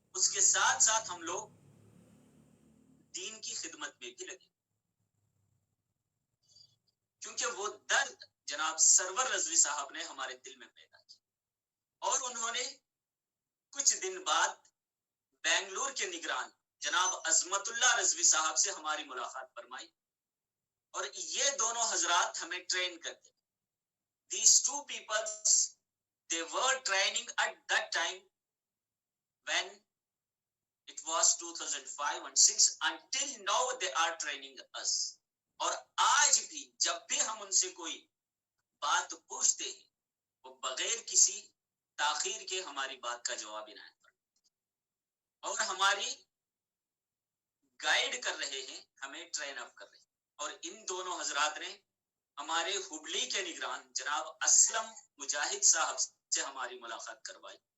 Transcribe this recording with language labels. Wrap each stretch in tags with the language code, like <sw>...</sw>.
<ur>اس کے ساتھ ساتھ ہم لوگ دین کی خدمت میں بھی لگے، کیونکہ وہ درد جناب سرور رضوی صاحب نے ہمارے دل میں پیدا کیا. اور انہوں نے کچھ دن بعد بنگلور کے نگران جناب عظمت اللہ رضوی صاحب سے ہماری ملاقات فرمائی، اور یہ دونوں حضرات ہمیں ٹرین کرتے.</ur> <en>These two people, they were training at that time when it was 2005 and 6, until now they are training us.</en> <ur>اور آج بھی جب بھی ہم ان سے کوئی بات پوچھتے ہیں، وہ بغیر کسی تاخیر کے ہماری بات کا جواب عنایت کرتے اور ہماری گائیڈ کر رہے ہیں، ہمیں ٹرین اپ کر رہے ہیں. اور ان دونوں حضرات نے ہمارے ہبلی کے نگران جناب اسلم مجاہد صاحب سے ہماری ملاقات کروائی.</ur>